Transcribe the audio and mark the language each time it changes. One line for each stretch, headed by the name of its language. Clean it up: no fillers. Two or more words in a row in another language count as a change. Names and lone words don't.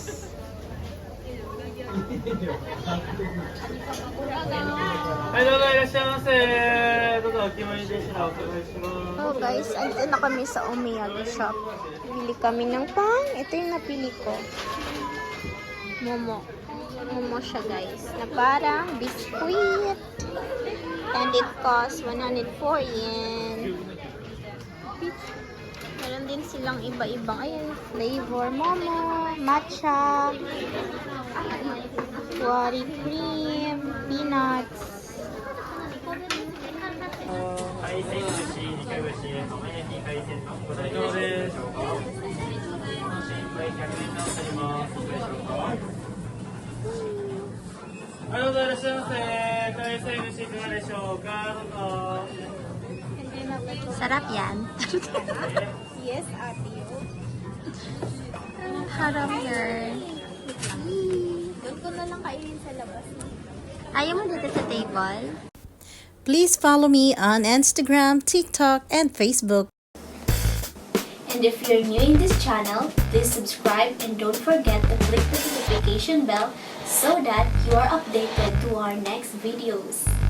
Filipino: Oh guys, andito na kami sa Omiyagi shop. Bili kami ng pang. Ito yung napili ko. Momo. Momo siya guys. Na parang biscuit.
English: And it costs 104 yen.
Filipino: Meron din silang iba-ibang, ayun, flavor. Momo, matcha, wari cream, peanuts.
Japanese: 海鮮寿司、2回串、玉ねぎ海鮮丼ご対応です。1杯100円となります。いかがでしょうか。はい、どうぞいらっしゃいませ。海鮮寿司いかがでしょうか。どうぞ。
Filipino: Sarap yan.
English: Yes, ate.
Filipino: Haram yan. Doon ko na lang kainin sa labas. Ayaw mo dito sa table?
English: Please follow me on Instagram, TikTok, and Facebook. And if you're new in this channel, please subscribe and don't forget to click the notification bell so that you are updated to our next videos.